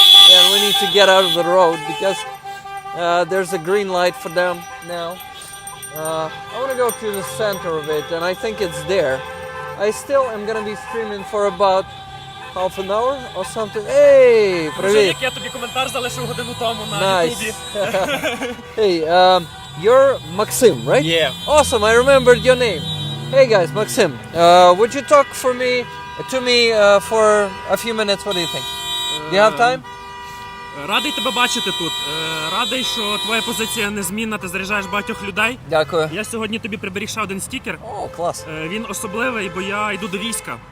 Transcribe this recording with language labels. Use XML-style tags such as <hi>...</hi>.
<en>And we need to get out of the road because there's a green light for them now. I want to go to the center of it, and I think it's there. I still am going to be streaming for about half an hour or something.</en> <uk>Hey, привіт! Я тобі коментар залишив годину тому на</uk> <en>Nice. Hey, you're Maxim, right? Yeah. Awesome, I remembered your name. Hey guys, Maxim, would you talk to me for a few minutes? What do you think? Do you have time?</en> <uk>Радий тебе бачити тут. Радий, що твоя позиція незмінна, ти заряджаєш багатьох людей. Дякую. Я сьогодні тобі приберіг ще один стікер. О, клас. Він особливий, бо я йду до війська.</uk>